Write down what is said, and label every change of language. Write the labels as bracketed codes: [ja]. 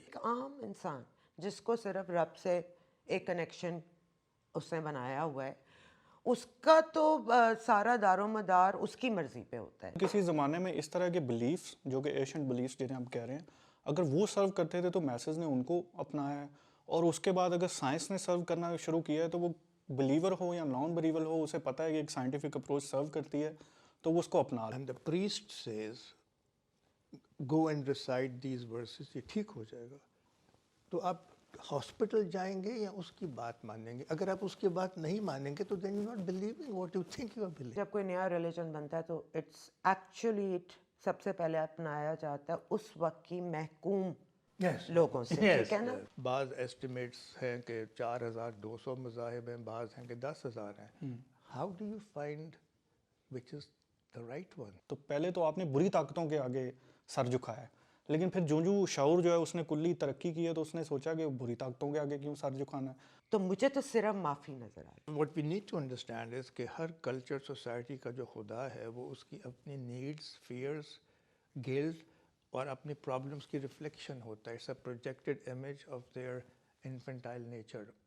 [ur] ایک عام انسان جس کو صرف رب سے ایک کنیکشن اس نے بنایا ہوا ہے، اس کا تو سارا دار و مدار اس کی مرضی پہ ہوتا ہے. کسی زمانے میں اس طرح کے بلیفس جو کہ ایشینٹ بلیفس جنہیں ہم کہہ رہے ہیں، اگر وہ سرو کرتے تھے تو میسز نے ان کو اپنایا ہے، اور اس کے بعد اگر سائنس نے سرو کرنا شروع کیا ہے تو وہ بلیور ہو یا نان بلیور ہو، اسے پتہ ہے کہ ایک سائنٹیفک اپروچ سرو کرتی ہے تو وہ اس کو اپنا. [en] And the priest says go and recite these verses, [ur] یہ ٹھیک ہو جائے گا. تو آپ ہاسپٹل جائیں گے یا اس کی بات مانیں گے؟ اگر آپ اس کی بات نہیں مانیں گے تو [en] then you're not believing what you think you are believing. [ur] جب کوئی نیا ریلیجن بنتا ہے تو اٹس ایکچولی سب سے پہلے اپنایا جاتا ہے اس وقت کی محکوم لوگوں سے، ٹھیک ہے نا؟ بعض ایسٹیمیٹس ہیں کہ 4,200 مذاہب ہیں، بعض ہیں کہ 10,000 ہیں. [en] How do you find which is the right one? [ur] تو پہلے تو آپ نے بری طاقتوں کے آگے سر جھکایا ہے، لیکن پھر جو شعور جو ہے اس نے کلی ترقی کی ہے تو اس نے سوچا کہ بری طاقتوں کے آگے کیوں سر جھکانا ہے. تو مجھے تو صرف معافی نظر آئی. [en] What we need to understand is [ur] کہ ہر کلچر سوسائٹی کا جو خدا ہے وہ اس کی اپنی نیڈس، فیئرس، گلٹ اور اپنی پرابلمس کی ریفلیکشن ہوتا ہے. [en] It's a projected image of their infantile nature.